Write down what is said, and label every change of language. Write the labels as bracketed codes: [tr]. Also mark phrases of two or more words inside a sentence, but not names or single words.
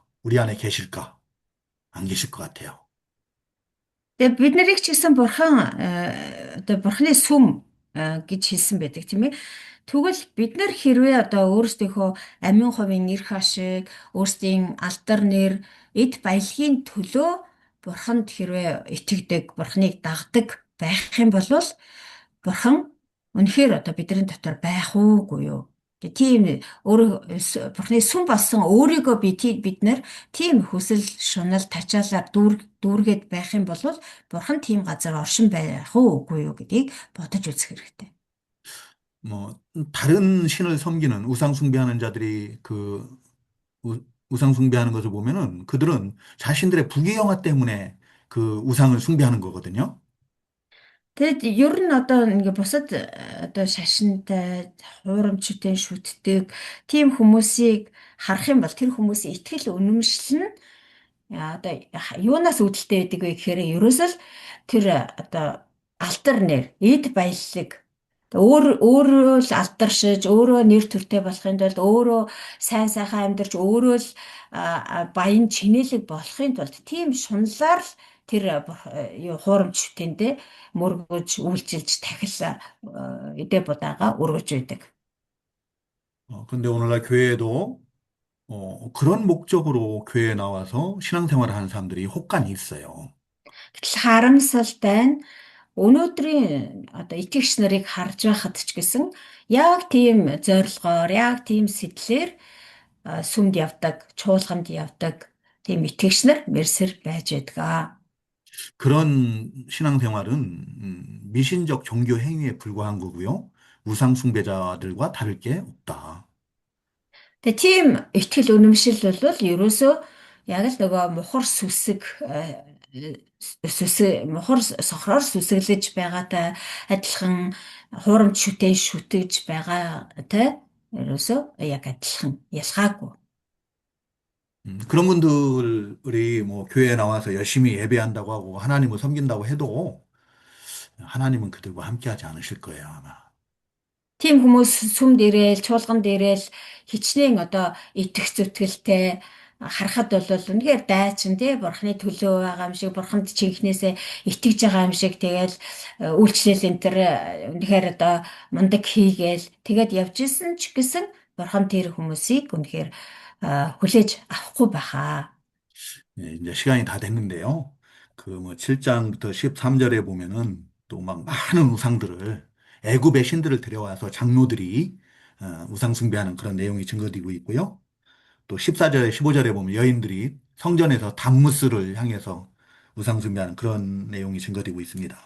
[ko] 우리 안에 계실까? 안 계실 것 같아요. [mn] Тэгээ бид нарыг ч гэсэн бурхан одоо бурханы сүм гэж хэлсэн байдаг тийм ээ. Тэгвэл бид нар хэрвээ одоо өөрсдийнхөө амин хувийн нэр хашиг, өөрсдийн алдар нэр, эд баялагын төлөө бурханд хэрвээ итгэдэг, бурханыг дагдаг байх юм бол бурхан үнэхээр одоо бидний дотор байх уугүй юу? Тийм бурханы сүм болсон өөрийгөө бид нар тийм хүсэл шунал тачаалаар дүүргээд байх юм бол бурхан тийм газар оршин байх уугүй юу гэдгийг бодож үзэх хэрэгтэй. [ko] 다른 신을 섬기는 우상 숭배하는 자들이 우상 숭배하는 것을 보면은 그들은 자신들의 부귀영화 때문에 그 우상을 숭배하는 거거든요. [mn] Тэгэд ер нь одоо ингээ бусад одоо шашинтай хуурамчтай шүтдэг тийм хүмүүсийг харах юм бол тэр хүмүүсийн итгэл үнэмшил нь одоо юунаас үүдэлтэй байдаг вэ гэхээр ерөөсөө л тэр одоо алдар нэр, эд баялаг өөрөө л алдаршиж, өөрөө нэр төртэй болохын тулд өөрөө сайн сайхан амьдарч, өөрөө л баян чинэлэг болохын тулд тийм шунлаар л тэр хуурамч шүтэндээ мөргөж, үйлчилж тахил эдэ будаага өргөж байдаг. [ko] 근데 오늘날 교회에도 그런 목적으로 교회에 나와서 신앙생활을 하는 사람들이 혹간이 있어요. [mn] Гэтэл харамсалтай нь өнөөдрийн одоо итгэгч нарыг харж байхад ч гэсэн яг тийм зорилгоор, яг тийм сэтлэр сүмд явдаг, чуулганд явдаг тийм итгэгч нар мерсэр байж байдаг. [ko] 그런 신앙생활은 미신적 종교 행위에 불과한 거고요. 우상 숭배자들과 다를 게 없다. [mn] Тэгээ тийм итгэл үнэмшил бол ерөөсөө яг л нөгөө мухар сүсэг мухар сохроор сүсэглэж байгаатай адилхан хуурамч шүтэн шүтэж байгаатай ерөөсөө яг адилхан ялгаагүй. [ko] 그런 분들이 뭐 교회에 나와서 열심히 예배한다고 하고 하나님을 섬긴다고 해도 하나님은 그들과 함께하지 않으실 거예요, 아마. [mn] Тийм хүмүүс сүмд ирээл, чуулганд ирээл хичнээн одоо итгэх зүтгэлтэй харахад бол үнэхээр дайчин тий бурхны төлөө байгаа юм шиг бурханд чинхнээсээ итгэж байгаа юм шиг тэгэл үйлчлэл энэ төр үнэхээр одоо мундаг хийгээл тэгээд явж исэн ч гэсэн бурхан тэр хүмүүсийг үнэхээр хүлээж авахгүй байхаа. [ko] 예, 이제 시간이 다 됐는데요. 그 뭐 7장부터 13절에 보면은 또 막 많은 우상들을 애굽의 신들을 데려와서 장로들이 우상 숭배하는 그런 내용이 증거되고 있고요. 또 14절에 15절에 보면 여인들이 성전에서 담무스를 향해서 우상 숭배하는 그런 내용이 증거되고 있습니다.